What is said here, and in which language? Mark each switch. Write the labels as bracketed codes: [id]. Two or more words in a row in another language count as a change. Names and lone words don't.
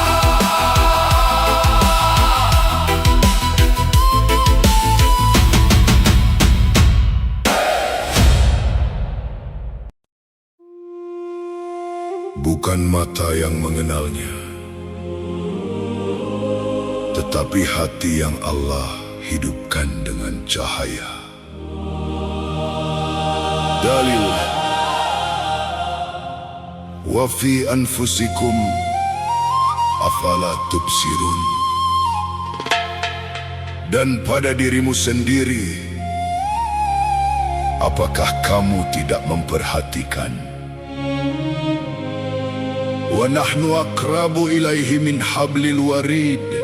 [id] Bukan mata yang mengenalnya, tetapi hati yang Allah hidupkan dengan cahaya. Dalil: [ar] وفي أنفسكم أفلا تبصرون. [id] Dan pada dirimu sendiri, apakah kamu tidak memperhatikan? [ar] ونحن أقرب إليه من حبل الوريد.